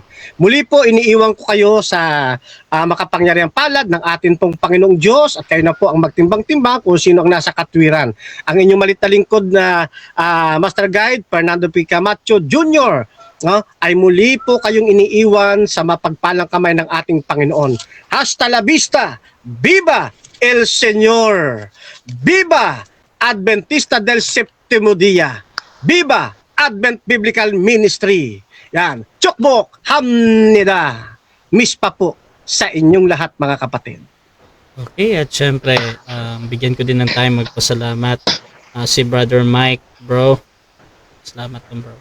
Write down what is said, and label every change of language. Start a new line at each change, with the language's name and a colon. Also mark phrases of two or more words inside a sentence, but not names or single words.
Filipino: Muli po iniiwan ko kayo sa makapangyarihang palad ng atin pong Panginoong Diyos at kayo na po ang magtimbang-timbang kung sino ang nasa katwiran. Ang inyong malit na lingkod na Master Guide, Fernando P. Camacho Jr., ay muli po kayong iniiwan sa mapagpalang kamay ng ating Panginoon.
Spanish: Hasta la vista! Viva el Señor! Viva Adventista del Septimo Dia! Viva Advent Biblical Ministry! Yan.
Korean: 축복합니다!
Filipino: Miss pa po sa inyong lahat mga kapatid. Okay, at syempre, bigyan ko din ng time magpasalamat si Brother Mike, bro. Salamat din, bro.